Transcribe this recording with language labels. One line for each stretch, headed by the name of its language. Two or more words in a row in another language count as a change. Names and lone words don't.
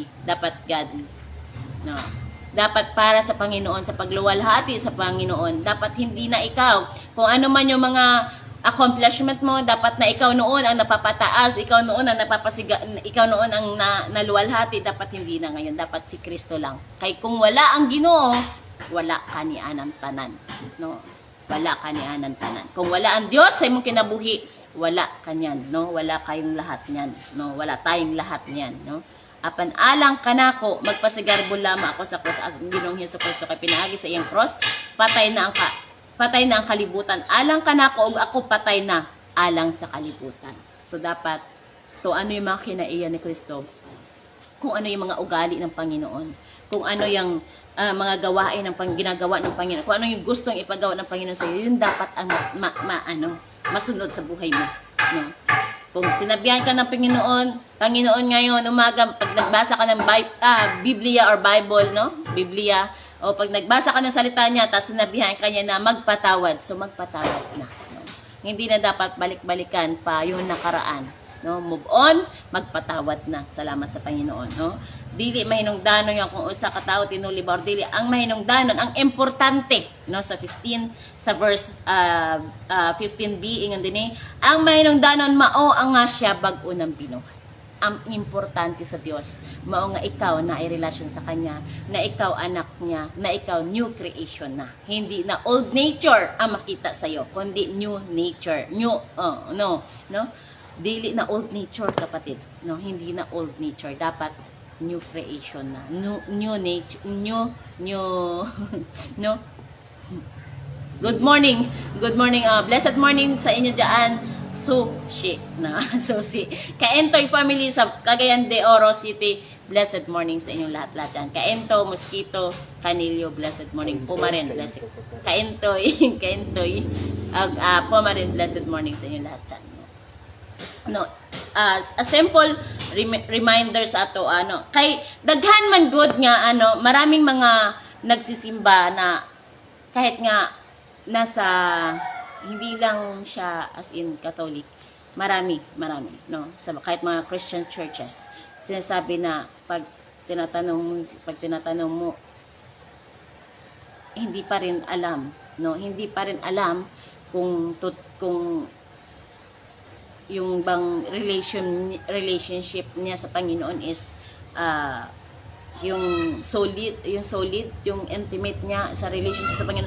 Filipino: Dapat godly. No. Dapat para sa Panginoon, sa pagluwalhati sa Panginoon. Dapat hindi na ikaw. Kung ano man yung mga accomplishment mo, dapat na ikaw noon ang napapataas, ikaw noon ang ikaw noon ang naluwalhati, dapat hindi na ngayon, dapat si Kristo lang.
Cebuano: Kay kung wala ang Ginoo, wala kanianan tanan, no? Wala kanianan tanan. Kung wala ang Dios sa imong kinabuhi, wala kanyan, no?
Filipino: Wala kayong lahat niyan, no? Wala tayong lahat niyan, no?
Cebuano: Apan alang kanako magpasigarbo lamang ako sa cross ang Ginoong Hesukristo kay pinaagi sa iyang cross, patay na ang kalibutan. Alang kanako og ako patay na alang sa kalibutan.
Filipino: So dapat to ano yung mga kinaiya ni Kristo, kung ano yung mga ugali ng Panginoon, kung ano yung mga gawain ng ginagawa ng Panginoon, kung ano yung gustong ipagawa ng Panginoon sa iyo, yun dapat ang masunod sa buhay mo, no? Kung sinabihan ka ng Panginoon ngayon, umaga, pag nagbasa ka ng Biblia or Bible, no? Biblia, o pag nagbasa ka ng salita niya, tapos sinabihan ka niya na magpatawad, so magpatawad na. No? Hindi na dapat balik-balikan pa yung nakaraan. No?
English: Move on,
Filipino: magpatawad na. Salamat sa Panginoon. No?
Cebuano: Dili mahinungdanon yan kung usa ka tawo tinulibor, dili ang mahinungdanon, ang importante, no, sa 15 sa verse 15b ingon dinhi, ang mahinungdanon mao ang nga siya bag-o ng binuhat. Ang importante sa Dios mao nga ikaw na ay relasyon
Filipino: sa kanya, na ikaw anak niya,
Cebuano: na ikaw
English: new creation
Cebuano: na.
Filipino: Hindi na
English: old nature
Filipino: ang makita sa iyo, kundi
English: new nature.
Filipino: No? Dili na
English: old nature,
Filipino: kapatid. No, hindi na
English: old nature,
Filipino: dapat
English: new creation
Filipino: na.
English: New nature, no. Good morning. Blessed morning
Filipino: sa inyo diyan. Sushi na. Sushi. Kaentoy family sa Cagayan de Oro City.
English: Blessed morning
Filipino: sa inyong lahat-lahat dyan. Kaento, Mosquito, Canillo,
English: blessed morning.
Filipino: Pumarin, blessed. Kaentoy, Pumarin,
English: blessed morning
Filipino: sa inyong lahat dyan. No,
English: a simple reminder
Cebuano: sa ato, kay daghan man good nga,
Filipino: maraming mga nagsisimba na kahit nga nasa, hindi lang siya as in Catholic, marami, no, sa kahit mga Christian churches, sinasabi na pag tinatanong mo, hindi pa rin alam kung yung bang relationship niya sa Panginoon is yung solid, yung intimate niya sa relationship sa Panginoon.